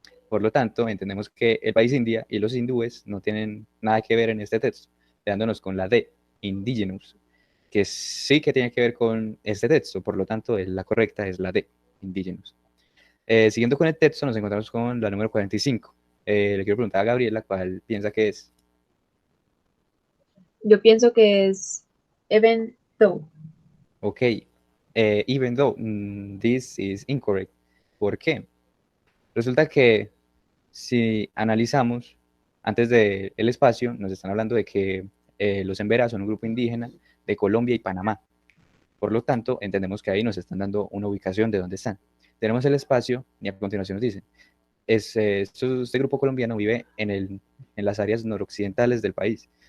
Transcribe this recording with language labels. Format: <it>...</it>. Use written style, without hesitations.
<es>Por lo tanto, entendemos que el país India y los hindúes no tienen nada que ver en este texto, quedándonos con la D, indigenous, que sí que tiene que ver con este texto, por lo tanto, la correcta es la D, indigenous. Siguiendo con el texto, nos encontramos con la número 45. Le quiero preguntar a Gabriela cuál piensa que es. Yo pienso que es</es> <en>even though. Ok, even though this is incorrect.</en> <es>¿Por qué? Resulta que si analizamos antes del espacio, nos están hablando de que los Embera son un grupo indígena de Colombia y Panamá. Por lo tanto, entendemos que ahí nos están dando una ubicación de dónde están. Tenemos el espacio y a continuación nos dicen, este grupo colombiano vive en las áreas noroccidentales del país.</es>